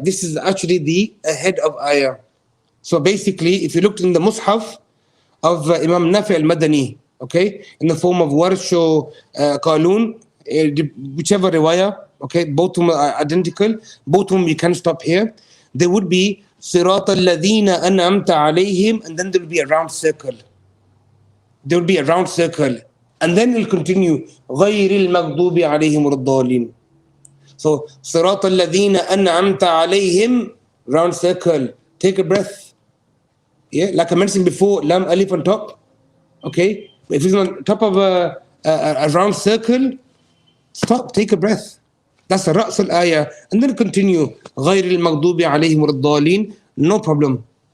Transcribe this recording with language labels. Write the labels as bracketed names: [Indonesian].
[English] This is actually the head of ayah. So basically, if you looked in the Mushaf of Imam Nafi al-Madani, okay, in the form of Warsh or Qalun, whichever riwayah, okay, both of them are identical, both of them you can stop here. There would be [Arabic] صراط الذين أنعمت عليهم, [English] and then there will be a round circle. There will be a round circle, and then it will continue [Arabic] غير المغضوب عليهم الضالين. So صراط الذين أنعمت عليهم, [English] round circle. Take a breath. Yeah, like I mentioned before, Lam Alif on top. Okay, if it's on top of a round circle, stop, take a breath. That's a Ra's al-ayah. And then continue. [Arabic] غَيْرِ الْمَغْضُوبِ عَلَيْهِمُ الضَّالِينَ. [English] No problem.